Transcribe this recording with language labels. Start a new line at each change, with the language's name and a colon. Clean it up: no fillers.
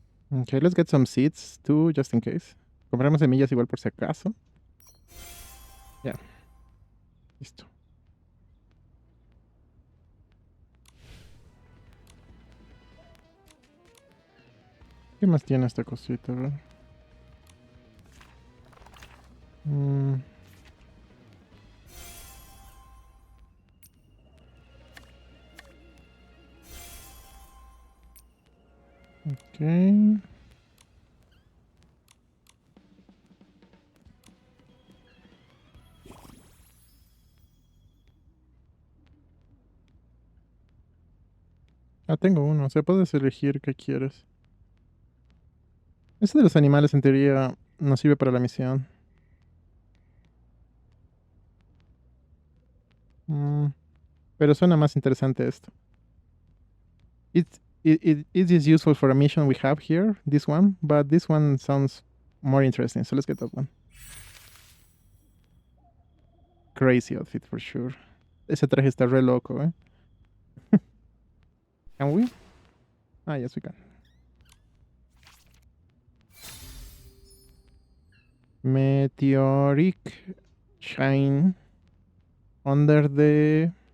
English: Okay, let's get some seeds too, just in case.
Spanish: Compramos semillas igual por si acaso. Ya. Listo. ¿Qué más tiene esta cosita? A ver. Ok. Ah, tengo uno. O sea, puedes elegir qué quieres. Ese de los animales en teoría no sirve para la misión. Pero suena más interesante esto.
English: It is useful for a mission we have here, this one, but this one sounds more interesting, so let's get that one. Crazy outfit for sure.
Spanish: Ese traje está re loco, eh.
English: Can we? Ah, yes we can. Meteoric shine under the...